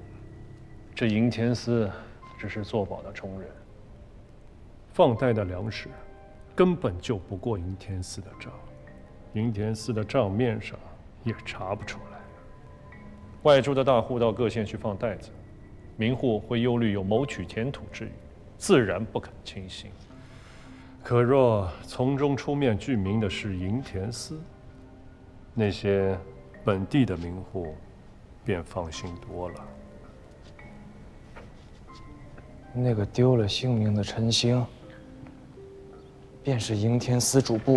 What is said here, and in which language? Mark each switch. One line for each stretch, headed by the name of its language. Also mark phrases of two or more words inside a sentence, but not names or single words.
Chinese: 這營田司只是作保的充人。放貸的糧食根本就不過營田司的賬，營田司的賬面上也查不出來。外州的大戶到各縣去放貸子，民戶會憂慮有謀取田土之虞，自然不肯輕信。可若從中出面具名的是營田司，那些本地的民戶便放心多了。那個丟了性命的陳興，便是營田司主簿。